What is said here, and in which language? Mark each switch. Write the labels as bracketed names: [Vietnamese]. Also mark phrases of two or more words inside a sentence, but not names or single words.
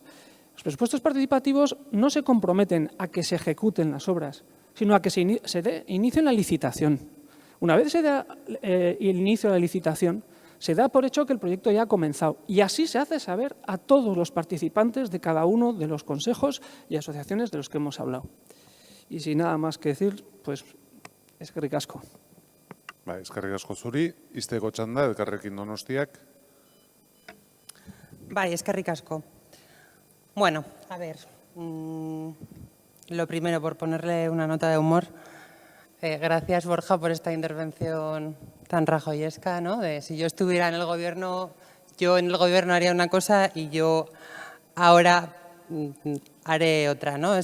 [Spanish] Los presupuestos participativos no se comprometen a que se ejecuten las obras, sino a que se inicie la licitación. Una vez se da el inicio de la licitación, se da por hecho que el proyecto ya ha comenzado y así se hace saber a todos los participantes de cada uno de los consejos y asociaciones de los que hemos hablado. Y sin nada más que decir, pues, [Basque] eskerrik asko. Eskerrik asko zuri, izteko txanda, Elkarrekin Donostiak. Bai, eskerrik asko. [Spanish] Bueno, a ver, lo primero, por ponerle una nota de humor, gracias, Borja, por esta intervención tan rajoyesca, ¿no? De si yo estuviera en el gobierno haría una cosa y yo ahora haré otra, ¿no?